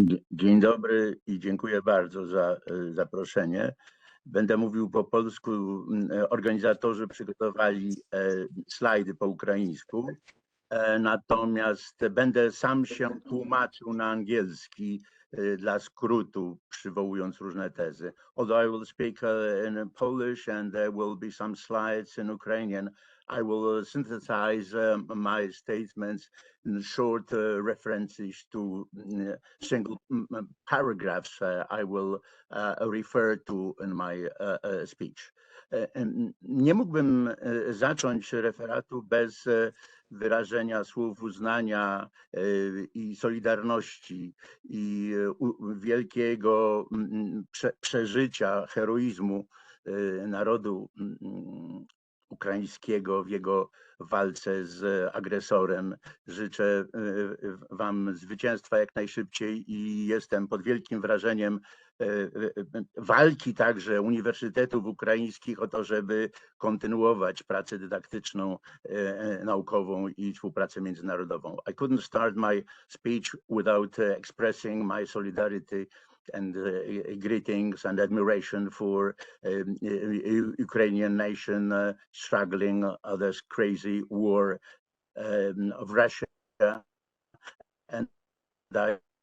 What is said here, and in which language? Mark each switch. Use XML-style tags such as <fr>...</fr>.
<pl>Dzień dobry i dziękuję bardzo za zaproszenie. Będę mówił po polsku. Organizatorzy przygotowali slajdy po ukraińsku, natomiast będę sam się tłumaczył na angielski dla skrótu, przywołując różne tezy.</pl> <en>Although I will speak in Polish and there will be some slides in Ukrainian, I will synthesize my statements in short references to single paragraphs I will refer to in my speech.</en> <pl>Nie mógłbym zacząć referatu bez wyrażenia słów uznania i solidarności i wielkiego przeżycia, heroizmu narodu ukraińskiego w jego walce z agresorem. Życzę wam zwycięstwa jak najszybciej i jestem pod wielkim wrażeniem walki także uniwersytetów ukraińskich o to, żeby kontynuować pracę dydaktyczną, naukową i współpracę międzynarodową.</pl> <en>I couldn't start my speech without expressing my solidarity and greetings and admiration for Ukrainian nation struggling this crazy war of Russia, and I</en>